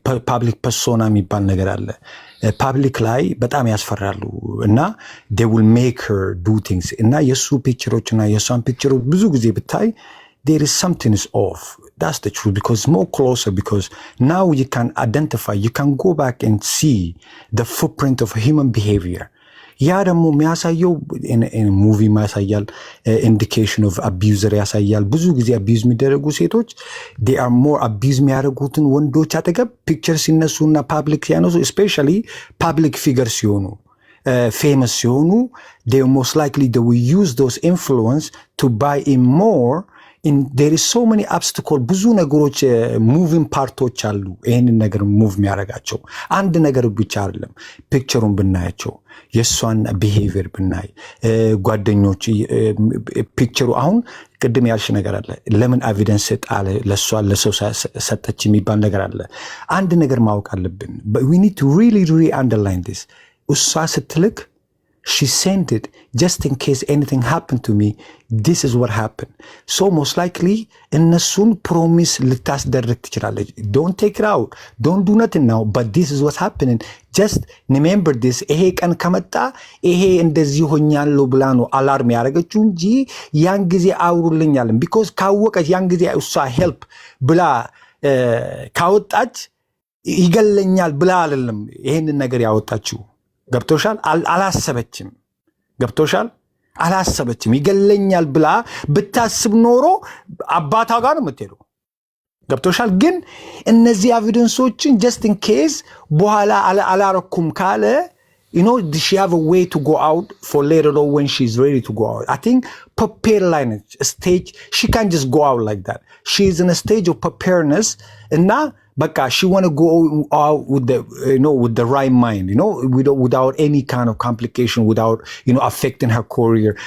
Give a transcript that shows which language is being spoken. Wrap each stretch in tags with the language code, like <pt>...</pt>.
<am>ፓብሊክ ፐርሶና የሚባል ነገር አለ። ፓብሊክ ላይ በጣም ያስፈራሉ እና</am> <en>they will make her do things</en> <am>እና የእሱ ፒክቸሮች እና የእሷን ፒክቸሮች ብዙ ጊዜ ብታይ</am> <en>there is something is off. That's the truth, because more closer, because now you can identify, you can go back and see the footprint of human behavior.</en> <am>ያ ደግሞ የሚያሳየው ሙቪ ያሳያል፣ ኢንዲኬሽን ኦፍ አቢዩዘር ያሳያል። ብዙ ጊዜ አቢዩዝ የሚደረጉ ሴቶች they are more አቢዩዝ የሚያደርጉትን ወንዶች አጠገብ ፒክቸር ሲነሱ እና ፓብሊክ ሲያነሱ ስፔሻሊ ፓብሊክ ፊገር ሲሆኑ ፌመስ ሲሆኑ</am> <en>they most likely they will use those influence to buy in more. there is so many obstacle</en> <am>ብዙ ነገሮች ሙቪንግ ፓርቶች አሉ ይሄንን ነገር ሙቭ የሚያደርጋቸው። አንድ ነገር ብቻ አይደለም። ፒክቸሩን ብናያቸው የእሷን ቢሄቪየር ብናይ ጓደኞች ፒክቸሩ አሁን ቅድም ያልሽ ነገር አለ። ለምን ኤቪደንስ ጣለ ለሷ ለሰው ሰጠች የሚባል ነገር አለ። አንድ ነገር ማወቅ አለብን።</am> <en>we need to really underline this.</en> <am>እሷ ስትልክ</am> <en>she sent it just in case anything happened to me, this is what happened. So most likely እነሱን ፕሮሚስ ልታስደርግ ትችላለች። don't take it out, don't do nothing now, but this is what's happening, just remember this.</en> <am>ይሄ ቀን ከመጣ ይሄ እንደዚህ ሆኛለሁ ብላ ነው አላርም ያደረገችው እንጂ ያን ጊዜ አውሩልኛለን because ካወቀች ያን ጊዜ እሷ ሄልፕ ብላ ካወጣች ይገለኛል ብላ አይደለም ይሄንን ነገር ያወጣችው። ገብቶሻል? አላሰበችም። ገብቶሻል? አላሰበችም። ይገለኛል ብላ ብታስብ ኖሮ አባታ ጋር ነው የምትሄደው። ገብቶሻል? ግን እነዚህ ኤቪደንሶችን ጀስት ኢን ኬዝ በኋላ አላረኩም ካለ</am> <en>you know, does she have a way to go out for later on when she's ready to go out? I think prepare line a stage. She can't just go out like that. She's in a stage of preparedness, and now, but she want to go out with the, you know, with the right mind, you know, without any kind of complication, without, you know, affecting her career.</en>